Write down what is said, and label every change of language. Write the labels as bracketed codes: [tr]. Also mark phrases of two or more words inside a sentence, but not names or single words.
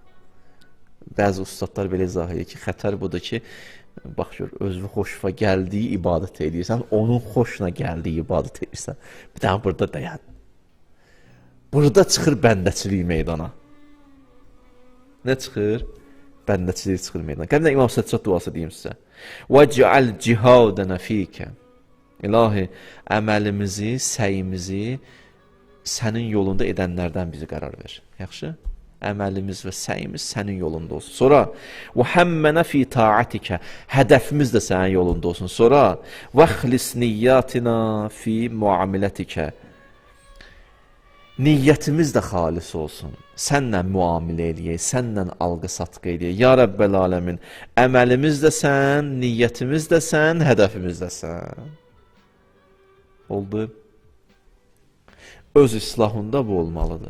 [az] Bəzi ustadlar belə izah edir ki, xətər budur ki, Bax gör, özü xoşuna gəldiyi ibadət edirsən, onun xoşuna gəldiyi ibadət edirsən. Bir daha burada dayan. Burada çıxır bəndəçilik meydana. Nə çıxır? Bəndəçilik çıxır meydana. Gəlin İmam Səccad duası deyim sizə. [ar] وَجْعَلْ جِهَادَنَا فِيكَ [az] İlahi, əməlimizi, səyimizi sənin yolunda edənlərdən bizi qərar ver. Yaxşı? Əməlimiz və səyimiz sənin yolunda olsun. Sonra [ar] وَحَمَّنَا فِي تَاعَتِكَ [az] Hədəfimiz də sənin yolunda olsun. Sonra [ar] وَخْلِسْ نِيَّاتِنَا فِي مُعَامِلَتِكَ [az] Niyyətimiz də xalis olsun. Sənlə müamilə eləyək, sənlə alqı-satqı eləyək. [ar] يا ربّ العالمين, [az] əməlimiz də sən, niyyətimiz də sən, hədəfimiz də sən. Oldu. Öz islahında bu olmalıdır.